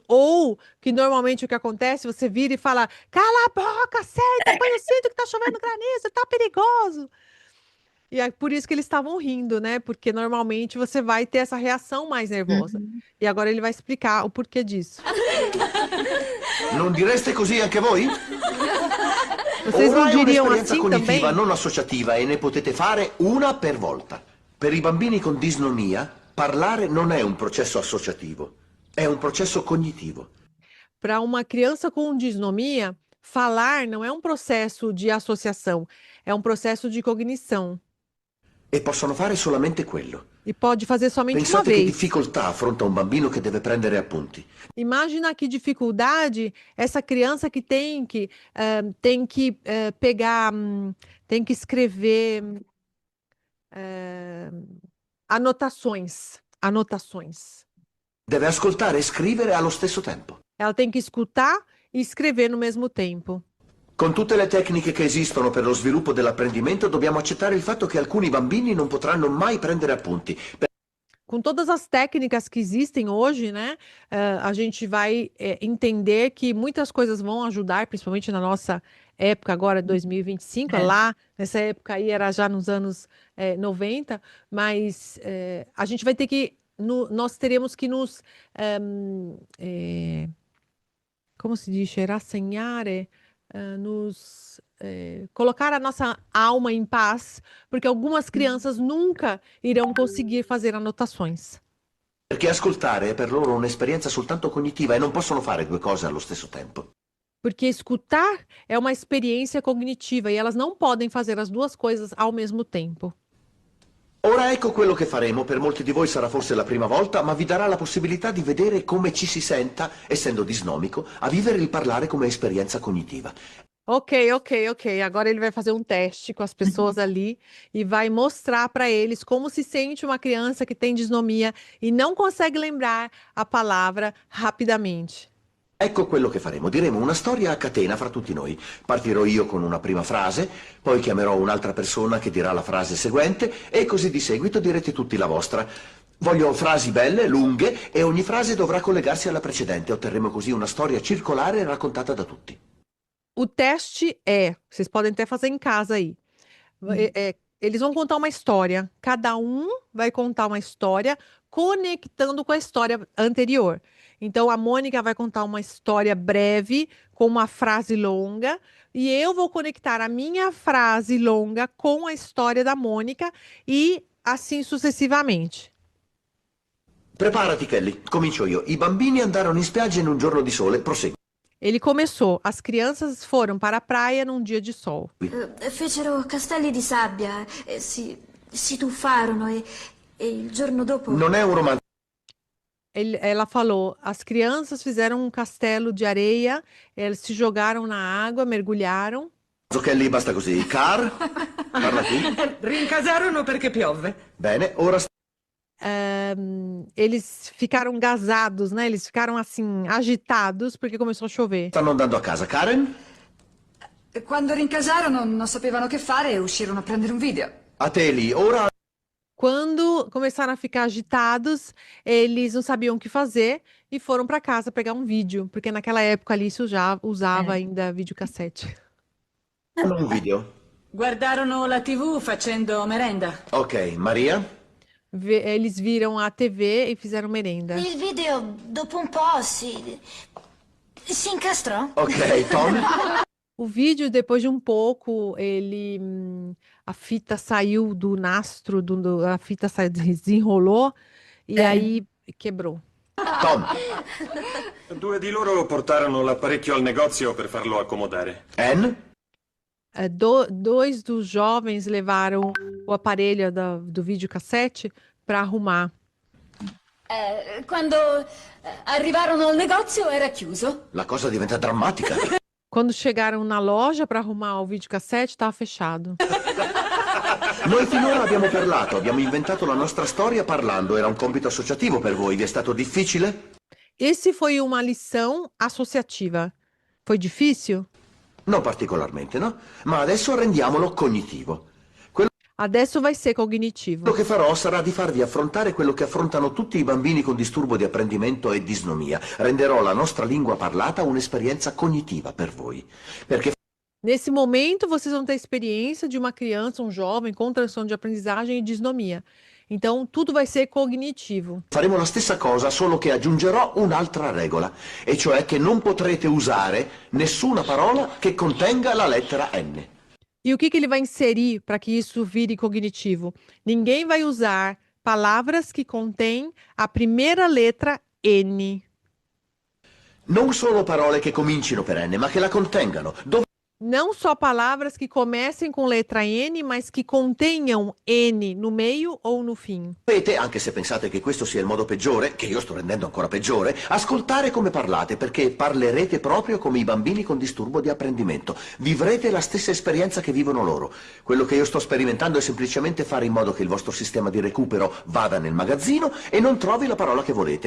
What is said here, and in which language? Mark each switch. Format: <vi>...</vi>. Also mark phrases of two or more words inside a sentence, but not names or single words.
<pt>Ou, que normalmente o que acontece, você vira e fala: cala a boca, senta, põe o cinto que tá chovendo granizo, tá perigoso. E é por isso que eles estavam rindo, né? Porque normalmente você vai ter essa reação mais nervosa. E agora ele vai explicar o porquê disso.</pt> <it>Non direste così anche voi?</it> <pt>Vocês</pt> <it>Ora</it> <pt>não</pt> <it>è</it> <pt>diriam</pt> <it>un'esperienza</it> <pt>assim também?</pt> <it>cognitiva non associativa e ne potete fare una per volta. Per i bambini con disnomia, parlare non è un processo associativo, è un processo cognitivo.</it> <pt>Para uma criança com disnomia, falar não é um processo de associação, é um processo de cognição.</pt> <it>E possono fare solamente quello.</it> <pt>E pode fazer somente uma</pt> <it>Pensate che</it> <pt>vez.</pt> <it>difficoltà affronta un bambino che deve prendere appunti.</it> <pt>Imagina que dificuldade essa criança que pegar, tem que escrever anotações.</pt> <it>Deve ascoltare e scrivere allo stesso tempo.</it> <pt>Ela tem que escutar e escrever no mesmo tempo.</pt> <it>Con tutte le tecniche che esistono per lo sviluppo dell'apprendimento, dobbiamo accettare il fatto che alcuni bambini non potranno mai prendere appunti.</it> <pt>Com todas as técnicas que existem hoje, né, a gente vai entender que muitas coisas vão ajudar, principalmente na nossa época agora, 2025, lá nessa época aí era já nos anos 90, mas a gente vai ter que, nós teremos que nos, como se diz, rassegnare, colocar a nossa alma em paz, porque algumas crianças nunca irão conseguir fazer anotações.</pt> <it>Perché ascoltare è per loro un'esperienza soltanto cognitiva e non possono fare due cose allo stesso tempo.</it> <pt>Porque escutar é uma experiência cognitiva e elas não podem fazer as duas coisas ao mesmo tempo.</pt> <it>Ora ecco quello che faremo. Per molti di voi sarà forse la prima volta, ma vi darà la possibilità di vedere come ci si senta, essendo disnomico, a vivere il parlare come esperienza cognitiva.</it> <pt>Ok. Agora ele vai fazer um teste com as pessoas ali e vai mostrar para eles como se sente uma criança que tem disnomia e não consegue lembrar a palavra rapidamente.</pt> <it>Ecco quello che faremo. Diremo una storia a catena fra tutti noi. Partirò io con una prima frase, poi chiamerò un'altra persona che dirà la frase seguente e così di seguito direte tutti la vostra. Voglio frasi belle, lunghe e ogni frase dovrà collegarsi alla precedente. Otterremo così una storia circolare raccontata da tutti.</it> <pt>O teste vocês podem até fazer em casa aí. Eles vão contar uma história. Cada um vai contar uma história conectando com a história anterior. Então, a Mônica vai contar uma história breve com uma frase longa e eu vou conectar a minha frase longa com a história da Mônica e assim sucessivamente.</pt> <it>Preparati, Kelly. Comincio io. I bambini andarono in spiaggia in un giorno di sole. Prosegui.</it> <pt>Ele começou. As crianças foram para a praia num dia de sol.</pt> <it>Fecero castelli di sabbia, si tuffarono e il giorno dopo... Non è un romanzo.</it> <pt>Ela falou, as crianças fizeram um castelo de areia, eles se jogaram na água, mergulharam.</pt> <it>Kelly, basta così. Car, parla tu. Rincasarono perché piove. Bene, ora</it> <pt>Eles ficaram gasados, né? Eles ficaram assim, agitados, porque começou a chover.</pt> <it>stanno andando a casa. Karen? Quando rincasarono non sapevano che fare e uscirono a prendere un video. A te, Lee. Ora</it> <pt>Quando começaram a ficar agitados, eles não sabiam o que fazer e foram para casa pegar um vídeo, porque naquela época ali isso já usava ainda videocassete.</pt> <it>un video. Guardarono la TV facendo merenda. Ok, Maria?</it> <pt>Eles viram a TV e fizeram merenda.</pt> <it>Il video, dopo un po', si incastrò. Ok, Tom?</it> <pt>O vídeo, depois de um pouco, a fita saiu do nastro, a fita desenrolou e aí quebrou.</pt> <it>Tom? Due di loro portarono l'apparecchio al negozio per farlo accomodare. Anne?</it> <pt>Dois dos jovens levaram o aparelho do videocassete para arrumar.</pt> <it>Quando arrivarono al negozio era chiuso. La cosa diventa drammatica.</it> <pt>Quando chegaram na loja para arrumar o videocassete, estava fechado.</pt> <it>Noi finora abbiamo parlato, abbiamo inventato la nostra storia parlando. Era un compito associativo per voi. Vi è stato difficile?</it> <pt>Esse foi uma lição associativa. Foi difícil?</pt> <it>Non particolarmente, no? Ma adesso rendiamolo cognitivo.</it> <pt>Adesso vai ser cognitivo.</pt> <it>Quello che farò sarà di farvi affrontare quello che affrontano tutti i bambini con disturbo di apprendimento e disnomia. Renderò la nostra lingua parlata un'esperienza cognitiva per voi. Perché</it> <pt>Nesse momento, vocês vão ter a experiência de uma criança, um jovem com transtorno de aprendizagem e disnomia. Então, tudo vai ser cognitivo.</pt> <it>faremo la stessa cosa, solo che aggiungerò un'altra regola, e cioè che non potrete usare nessuna parola che contenga la lettera N.</it> <pt>E o que ele vai inserir para que isso vire cognitivo? Ninguém vai usar palavras que contêm a primeira letra N.</pt> <it>Non solo parole che comincino per N, ma che la contengano.</it> <pt>Não só palavras que comecem com letra N, mas que contenham N no meio ou no fim.</pt> <it>Dovete, anche se pensate che questo sia il modo peggiore, che io sto rendendo ancora peggiore, ascoltare come parlate, perché parlerete proprio come i bambini con disturbo di apprendimento. Vivrete la stessa esperienza che vivono loro. Quello che io sto sperimentando è semplicemente fare in modo che il vostro sistema di recupero vada nel magazzino e non trovi la parola che volete.</it>